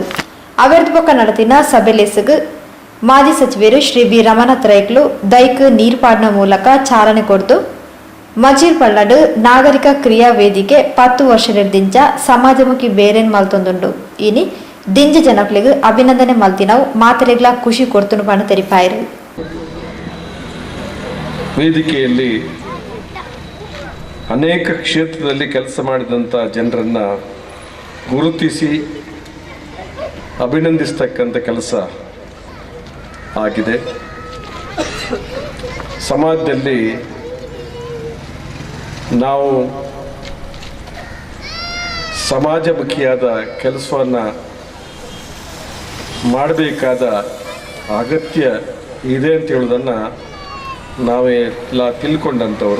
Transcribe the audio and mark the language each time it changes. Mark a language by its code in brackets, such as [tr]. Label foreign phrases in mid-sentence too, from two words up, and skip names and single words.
[tcy] ಅವೆರ್ದು ಪಕ್ಕ ನಡೆದಿನ ಸಭೆಲೆಸಗು ಮಾಜಿ ಸಚಿವರು ಶ್ರೀ ಬಿ ರಮನಾಥ್ ರೈಕ್ಲು ದೈಕ್ ನೀರ್ಪಾಡಿನ ಮೂಲಕ ಚಾಲನೆ ಕೊಡ್ತು. ಮಜಿರ್ಪಳ್ಳಡು ನಾಗರಿಕ ಕ್ರಿಯಾ ವೇದಿಕೆ 10 ವರ್ಷದಿಂದ ಸಮಾಜಮುಖಿ ಬೇರೇನ್ ಮಲ್ತೊಂದುಂಡು. ಇನಿ ದಿಂಜ ಜನಕ್ಲಿಗೆ ಅಭಿನಂದನೆ ಮಲ್ತಿನವು ಮಾತರೆಗ್ಲ ಖುಷಿ ಕೊಡ್ತುನು ಪಣ ತೆರಿಪಾಯಿರು. [kn] ವೇದಿಕೆಯಲ್ಲಿ ಅನೇಕ ಕ್ಷೇತ್ರದಲ್ಲಿ ಕೆಲಸ ಮಾಡಿದಂಥ ಜನರನ್ನು ಗುರುತಿಸಿ ಅಭಿನಂದಿಸ್ತಕ್ಕಂಥ ಕೆಲಸ ಆಗಿದೆ. ಸಮಾಜದಲ್ಲಿ ನಾವು ಸಮಾಜಮುಖಿಯಾದ ಕೆಲಸವನ್ನು ಮಾಡಬೇಕಾದ ಅಗತ್ಯ ಇದೆ ಅಂತ ಹೇಳೋದನ್ನು ನಾವೆಲ್ಲ ತಿಳ್ಕೊಂಡಂಥವರು.